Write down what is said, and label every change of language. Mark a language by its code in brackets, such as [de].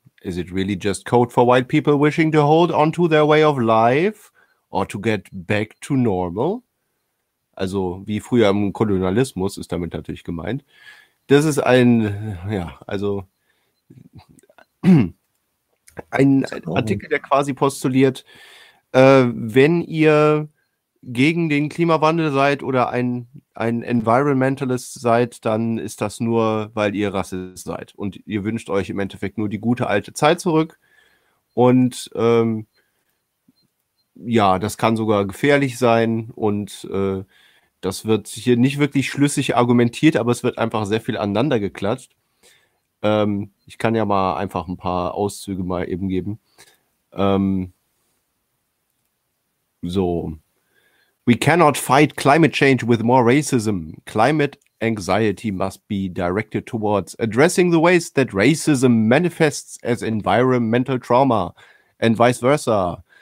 [en] Is it really just code for white people wishing to hold on to their way of life or to get back to normal? [de] Also, wie früher im Kolonialismus ist damit natürlich gemeint. Das ist ein, ja, also ein Artikel, der quasi postuliert, wenn ihr gegen den Klimawandel seid oder ein Environmentalist seid, dann ist das nur, weil ihr Rassist seid. Und ihr wünscht euch im Endeffekt nur die gute alte Zeit zurück. Und ja, das kann sogar gefährlich sein. Und das wird hier nicht wirklich schlüssig argumentiert, aber es wird einfach sehr viel aneinander geklatscht. Ich kann ja mal einfach ein paar Auszüge mal eben geben. So. [en] We cannot fight climate change with more racism. Climate anxiety must be directed towards addressing the ways that racism manifests as environmental trauma and vice versa.